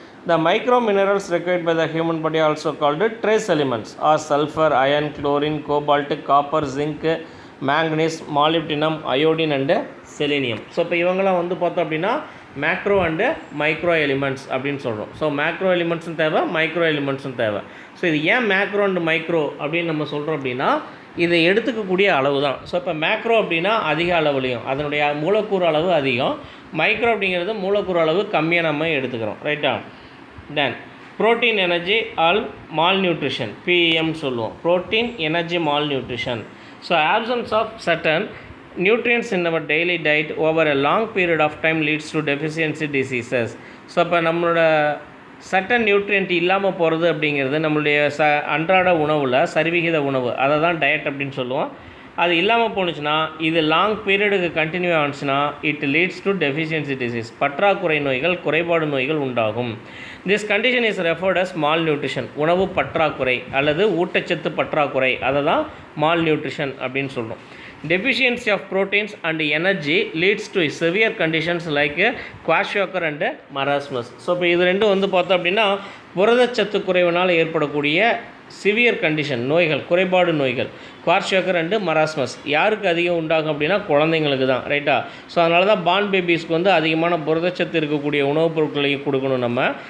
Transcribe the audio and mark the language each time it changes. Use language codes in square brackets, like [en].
[en] The micro minerals required by the human body are also called trace elements are sulfur, iron, chlorine, cobalt, copper, zinc, manganese, molybdenum, iodine and selenium. [ta] So இப்போ இவங்களாம் வந்து பார்த்தோம் அப்படின்னா macro and micro elements அப்படின்னு சொல்கிறோம். So macro எலிமெண்ட்ஸும் தேவை, micro எலிமெண்ட்ஸும் தேவை. So இது ஏன் மேக்ரோ அண்டு மைக்ரோ அப்படின்னு நம்ம சொல்கிறோம் அப்படின்னா இதை எடுத்துக்கக்கூடிய அளவு தான். ஸோ இப்போ மேக்ரோ அப்படின்னா அதிக அளவுலையும் அதனுடைய மூலக்கூறு அளவு அதிகம், மைக்ரோ அப்படிங்கிறது மூலக்கூறு அளவு கம்மியாக நம்ம எடுத்துக்கிறோம், ரைட்டா. [en] Then protein energy all malnutrition, PM சொல்லுவோம், protein energy malnutrition. So absence of certain nutrients in our daily diet over a long period of time leads to deficiency diseases. [ta] So அப்போ நம்மளோட சட்டன் நியூட்ரியன்ட் இல்லாமல் போகிறது அப்படிங்கிறது நம்மளுடைய அன்றாட உணவில் சரிவிகித உணவு, அதை தான் டயட் அப்படின்னு சொல்லுவோம். அது இல்லாமல் போணுச்சுன்னா இது long பீரியடுக்கு continue ஆனிச்சுன்னா [en] it leads to deficiency disease, [ta] பற்றாக்குறை நோய்கள், குறைபாடு நோய்கள் உண்டாகும். [en] this condition is referred as malnutrition, [ta] உணவு பற்றாக்குறை அல்லது ஊட்டச்சத்து பற்றாக்குறை, அதை தான் மால் நியூட்ரிஷன் அப்படின்னு சொல்கிறோம். [en] Deficiency of proteins and energy leads to severe conditions like kwashiorkor and marasmus. [ta] So இப்போ இது ரெண்டும் வந்து பார்த்தோம் அப்படின்னா புரதச்சத்து குறைவினால் ஏற்படக்கூடிய சிவியர் கண்டிஷன் நோய்கள், குறைபாடு நோய்கள், குவாஷியோக்கர் அண்டு மராஸ்மஸ் யாருக்கு அதிகம் உண்டாகும் அப்படின்னா குழந்தைங்களுக்கு தான், ரைட்டா. ஸோ அதனால தான் பார்ன் பேபிஸ்க்கு வந்து அதிகமான புரதச்சத்து இருக்கக்கூடிய உணவுப் பொருட்களையும் கொடுக்கணும் நம்ம.